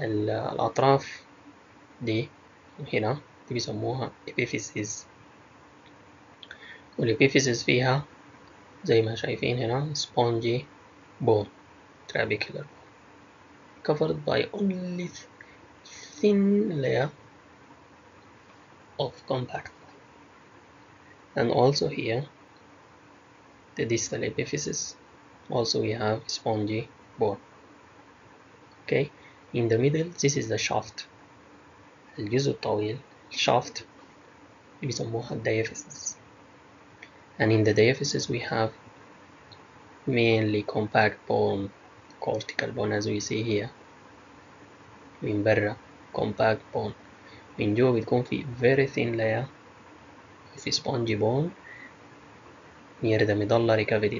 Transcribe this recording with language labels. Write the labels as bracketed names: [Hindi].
[Arabic] الأطراف دي هنا دي بيسموها [English] epiphyses، والepiphyses [Arabic] فيها زي ما شايفين هنا [English] spongy bone, trabecular bone, covered by only thin layer of compact bone. And also here, the distal epiphysis, also we have spongy bone. Okay, in the middle, this is the shaft. [Arabic] الجزء الطويل shaft بيسموها diaphysis. [English] And in the diaphysis we have mainly compact bone, cortical bone as we see here. [Arabic] من برا [English] compact bone، [Arabic] من جوا بتكون في [English] very thin layer of spongy bone near the medullary cavity.